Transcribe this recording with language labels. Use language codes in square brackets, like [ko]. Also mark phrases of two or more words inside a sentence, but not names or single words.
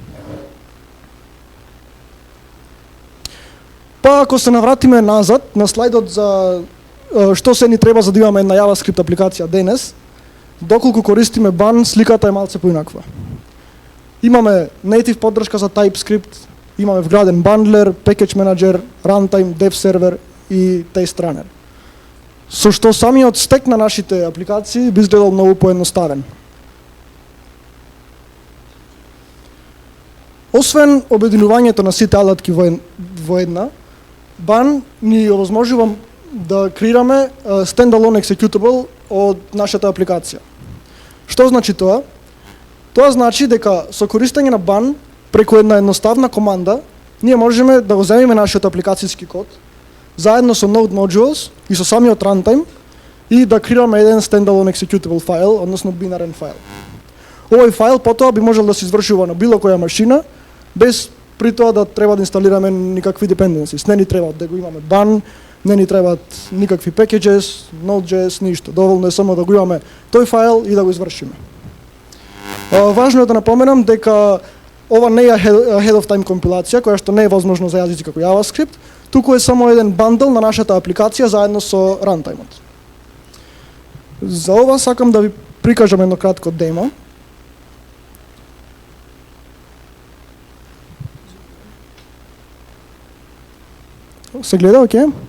[mk] Па ако се навратиме назад на слайдот за што се ни треба за да имаме една JavaScript апликација денес, доколку користиме Ban, сликата е малце поинаква. Имаме native поддршка за TypeScript, имаме вграден бандлер, [en] package manager, runtime, dev server и test runner. [mk] Со што самиот стек на нашите апликации би изгледал многу поедноставен. Освен обединувањето на сите алатки во една, Ban ни овозможува да креираме [en] standalone executable [mk] од нашата апликација. Што значи тоа? Тоа значи дека со користење на Ban преку една едноставна команда ние можеме да го земеме нашиот апликацијски код заедно со [en] Node modules [mk] и со самиот runtime и да креираме еден [en] standalone executable [mk] файл, односно бинарен файл. Овој файл потоа би можел да се извршува на било која машина без при тоа да треба да инсталираме никакви dependencies. Не ни треба да го имаме Ban, не ни требаат никакви packages, Node.js, ништо. Доволно е само да го имаме тој файл и да го извршиме. Важно е да напоменам дека ова не е [en] ahead of time [mk] компилација, која што не е возможно за јазици како JavaScript, туку е само еден бандл на нашата апликација заедно со runtime-от. За ова сакам да ви прикажам едно кратко демо. Се гледа, окей?